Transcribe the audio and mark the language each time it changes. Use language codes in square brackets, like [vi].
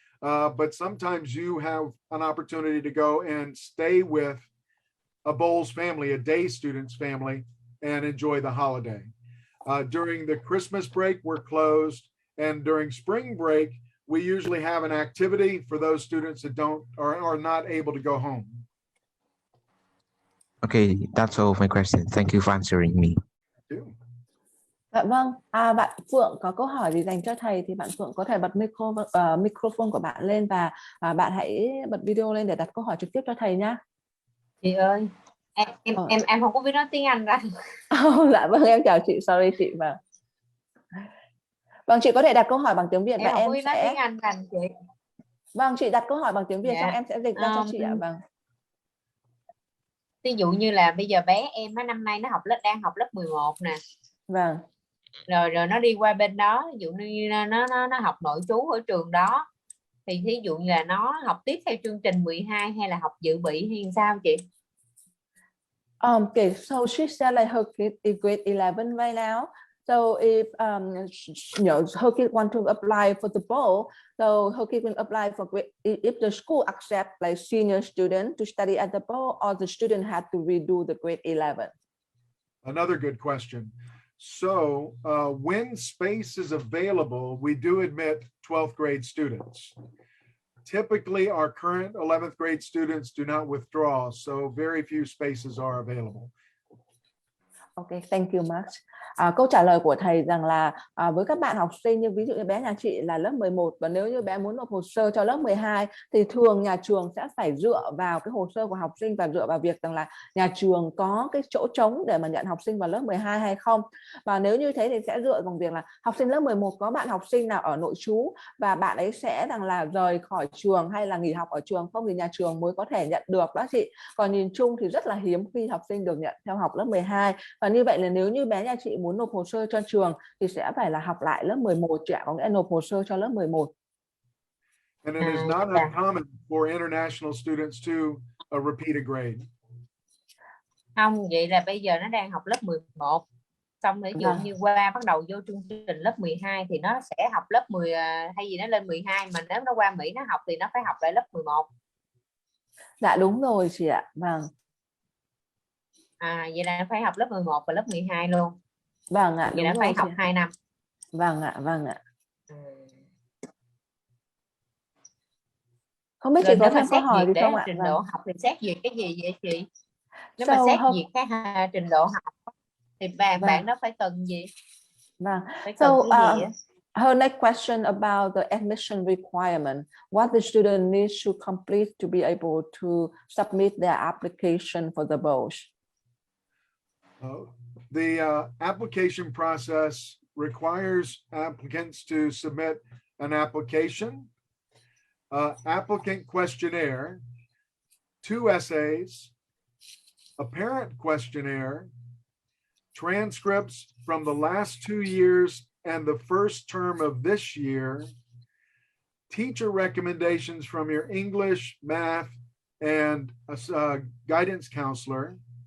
[en] But sometimes you have an opportunity to go and stay with a Bolles family, a day student's family, and enjoy the holiday. During the Christmas break, we're closed. And during spring break, we usually have an activity for those students that are not able to go home. Okay, that's all of my question. Thank you for answering me. Thank you. [vi] Dạ vâng, bạn Phượng có câu hỏi gì dành cho thầy thì bạn Phượng có thể bật microphone của bạn lên và bạn hãy bật video lên để đặt câu hỏi trực tiếp cho thầy nhé. Chị ơi, em không có biết nói tiếng Anh ra. Dạ vâng, em chào chị, sorry chị. Vâng, chị có thể đặt câu hỏi bằng tiếng Việt và em sẽ nói tiếng Anh rằng chị. Vâng, chị đặt câu hỏi bằng tiếng Việt xong em sẽ dịch ra cho chị ạ. Vâng. Ví dụ như là bây giờ bé em năm nay nó đang học lớp 11 nè. Vâng. Rồi nó đi qua bên đó, ví dụ như nó học nội trú ở trường đó, thì thí dụ như là nó học tiếp theo chương trình 12 hay là học dự bị hay sao chị? [en] Okay, so she said like her kid is grade 11 right now. So if her kid want to apply for the bowl, so her kid will apply for grade, if the school accept like senior student to study at the bowl, or the student had to redo the grade 11. Another good question. So when space is available, we do admit 12th grade students. Typically, our current 11th grade students do not withdraw, so very few spaces are available. Okay, thank you much. [vi] Câu trả lời của thầy rằng là với các bạn học sinh như ví dụ như bé nhà chị là lớp 11 và nếu như bé muốn nộp hồ sơ cho lớp 12 thì thường nhà trường sẽ phải dựa vào cái hồ sơ của học sinh và dựa vào việc rằng là nhà trường có cái chỗ trống để mà nhận học sinh vào lớp 12 hay không. Và nếu như thế thì sẽ dựa vào việc là học sinh lớp 11 có bạn học sinh nào ở nội trú và bạn ấy sẽ rằng là rời khỏi trường hay là nghỉ học ở trường không thì nhà trường mới có thể nhận được đó chị. Còn nhìn chung thì rất là hiếm khi học sinh được nhận theo học lớp 12. Và như vậy là nếu như bé nhà chị muốn nộp hồ sơ cho trường thì sẽ phải là học lại lớp 11 chị ạ, có nghĩa là nộp hồ sơ cho lớp 11. [en] And it is not uncommon for international students to repeat a grade. [vi] Không, vậy là bây giờ nó đang học lớp 11. Xong ví dụ như qua bắt đầu vô chương trình lớp 12 thì nó sẽ học lớp 10 hay gì nó lên 12 mà nếu nó qua Mỹ nó học thì nó phải học lại lớp 11. Dạ đúng rồi chị ạ. Vâng. Vậy là phải học lớp 11 và lớp 12 luôn. Vâng ạ, vậy đúng là phải học chị. 2 năm. Vâng ạ, vâng ạ. Không biết chị có thêm câu hỏi gì không ạ? Trình độ học thì xét duyệt cái gì vậy chị? Nếu [en] So [vi] mà xét duyệt cái trình độ học thì bạn đó phải cần gì? Vâng. Phải cần cái gì? [en] Her next question about the admission requirement. What the student needs to complete to be able to submit their application for the Bolles? The application process requires applicants to submit an application, applicant questionnaire, 2 essays, a parent questionnaire, transcripts from the last 2 years and the first term of this year, teacher recommendations from your English, math, and guidance counselor.